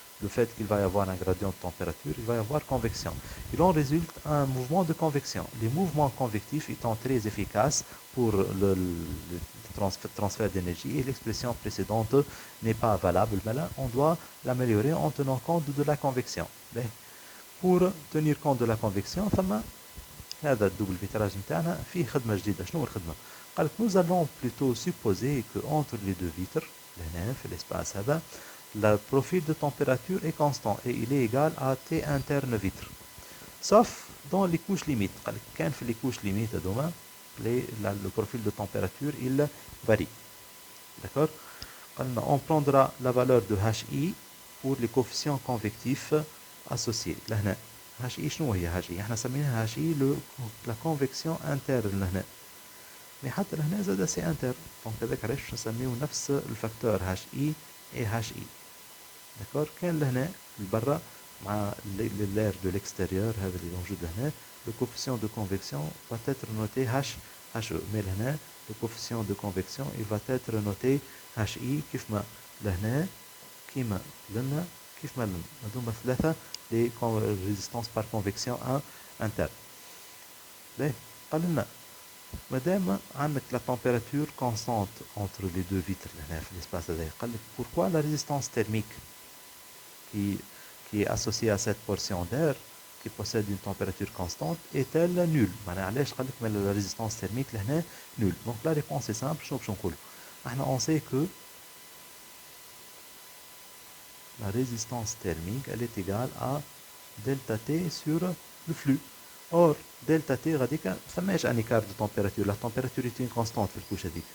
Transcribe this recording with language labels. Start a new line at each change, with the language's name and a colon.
French: le fait qu'il va y avoir un gradient de température, il va y avoir convection. Il en résulte un mouvement de convection. Les mouvements convectifs étant très efficaces pour le transfert d'énergie et l'expression précédente n'est pas valable, mais là, on doit l'améliorer en tenant compte de la convection. Pour tenir compte de la convection,
Arabic: هذا الدوبل فيتراج نتاعنا فيه خدمة جديدة. شنو الخدمة؟ قالك
French: nous allons plutôt supposer que entre les deux vitres
Arabic: لهنا في
French: l'espace
Arabic: هذا
French: le profil de température est constant et il est égal à T interne vitre. Sauf dans les couches limites.
Arabic: قالك كان في
French: les couches limites
Arabic: هذوما
French: le profil de température il varie. D'accord? On prendra la valeur de HI pour les coefficients convectifs associés.
Arabic: لهنا HI شنو هي HI؟ احنا سميناها HI
French: la convection interne
Arabic: لهنا. mais حتى لهنا زاد سي انتر. دونك هذاك علاش باش نسميو نفس الفاكتور HI et HI. داكور؟ كان لهنا لبرا مع
French: l'air de l'extérieur
Arabic: هذا اللي موجود لهنا
French: le coefficient de convection va être noté HE.
Arabic: mais لهنا
French: le coefficient de convection il va être noté HI
Arabic: كيف ما لهنا كيما لنا كيف ما لنا. هذوما ثلاثة
French: les résistances par convection interne.
Arabic: قال لنا مادام عندك
French: la température constante entre les deux vitres
Arabic: لهنا في
French: l'espace
Arabic: هذا قال لك
French: pourquoi la résistance thermique qui est associée à cette portion d'air qui possède une température constante est-elle nulle.
Arabic: معناها علاش قال لك
French: la résistance thermique
Arabic: لهنا nulle.
French: donc la réponse est simple.
Arabic: شنو باش نقولوا احنا
French: on sait que la résistance thermique elle est égale à delta T sur le flux. Or, delta T
Arabic: غاديك ما فماش
French: un écart de température. La température est une constante
Arabic: في الكوش هذيك.